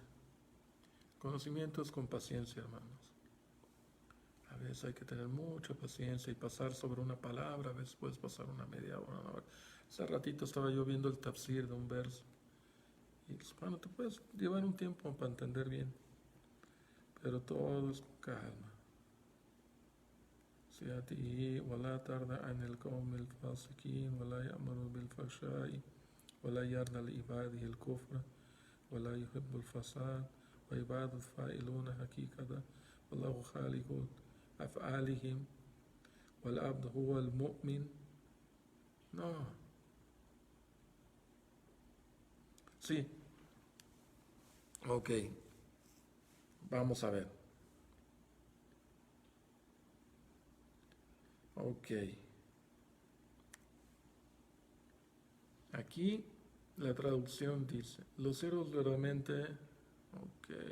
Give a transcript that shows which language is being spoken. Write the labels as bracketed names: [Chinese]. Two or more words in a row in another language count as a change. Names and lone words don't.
[Spanish] Conocimiento es con paciencia, hermanos. A veces hay que tener mucha paciencia y pasar sobre una palabra, a veces puedes pasar una media hora, una hora. Hace ratito estaba yo viendo el tafsir de un verso. Y bueno, te puedes llevar un tiempo para entender bien. Pero todo es con calma. [Arabic] سيأتيه ولا ترضى عن القوم الفاسقين ولا يأمر بالفحشاء ولا يرضى لعباده الكفر ولا يحب الفساد وعباد الفاعلون حقيقة والله خالق أفعالهم والعبد هو المؤمن. [Spanish] No. Sí. Ok. Vamos a ver. Ok. Aquí la traducción dice, los siervos verdaderamente, ok.